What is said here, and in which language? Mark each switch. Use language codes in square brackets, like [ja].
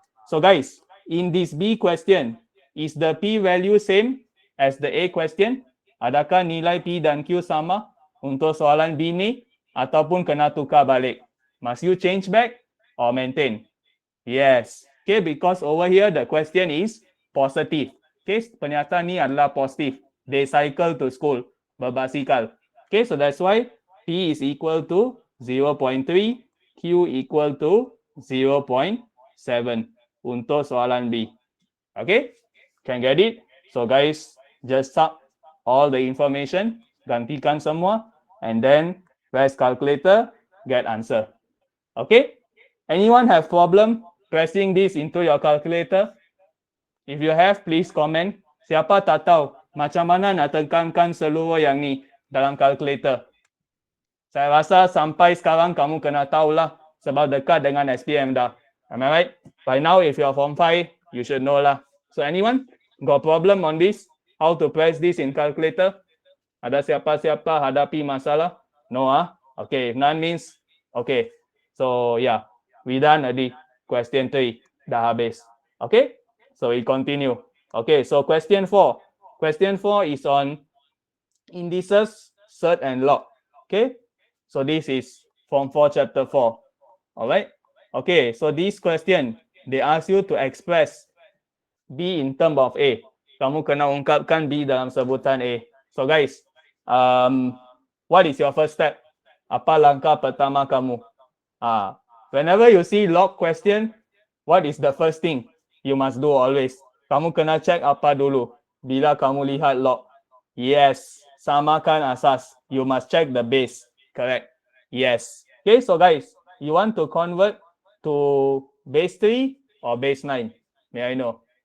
[en] So guys, in this B question, is the P value same as the A question? [ms] Adakah nilai P dan Q sama untuk soalan B ni ataupun kena tukar balik? [en] Must you change back or maintain? Yes. Okay, because over here the question is positive. [ms] Okay, pernyataan ni adalah positif. [en] They cycle to school, berbasikal. Okay, so that's why P is equal to 0.3, Q equal to 0.7 [ms] untuk soalan B. [en] Okay, can get it? So guys, just sub all the information, [ms] gantikan semua, [en] and then press calculator, get answer. Okay, anyone have problem pressing this into your calculator? If you have, please comment. [ms] Siapa tak tahu macam mana nak tekankan seluruh yang ni dalam calculator? Saya rasa sampai sekarang kamu kena tahulah sebab dekat dengan SPM dah. [en] Am I right? By now, if you're from 5, you should know lah. So anyone got problem on this? How to press this in calculator? [ms] Ada siapa-siapa hadapi masalah? No ah? Okay, [en] if none means okay. So yeah, we done already. Question 3 [ms] dah habis. [en] Okay? So we continue. Okay, so question 4. Question 4 is on indices, surd and log. Okay? So this is Form 4 Chapter 4. Alright? Okay, so this question, they ask you to express B in term of A. [ms] Kamu kena ungkapkan B dalam sebutan A. [en] So guys, what is your first step? [ms] Apa langkah pertama kamu? [en] Whenever you see log question, what is the first thing you must do always? [ms] Kamu kena check apa dulu bila kamu lihat log. Yes, samakan asas. [en] You must check the base. Correct. Yes. Okay, so guys, you want to convert to base 3 or base 9? May I know?